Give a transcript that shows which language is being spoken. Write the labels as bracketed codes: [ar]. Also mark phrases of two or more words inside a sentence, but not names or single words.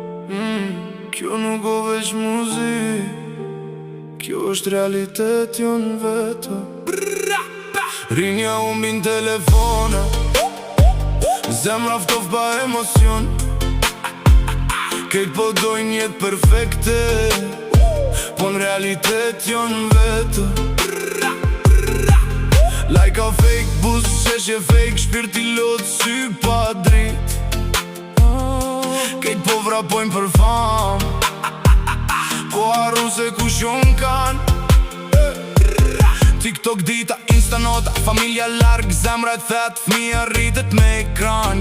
[sq] Mm, kjo nuk o veç muzik, kjo është realitet jon vetë. Rinja u mbin telefona, zemra ftof pa emocion. Kejt po dojnë jetë perfekte, Po në realitet jo në vetë. [en] Like a fake, [sq] buzë, sheshje fake, shpirti lot, sy pa drit. Kejt po vrapojnë për fam, po harru se kush jon kan. TikTok dita, Insta nota, familja larg, zemra e thet, fëmija rritet me ekran.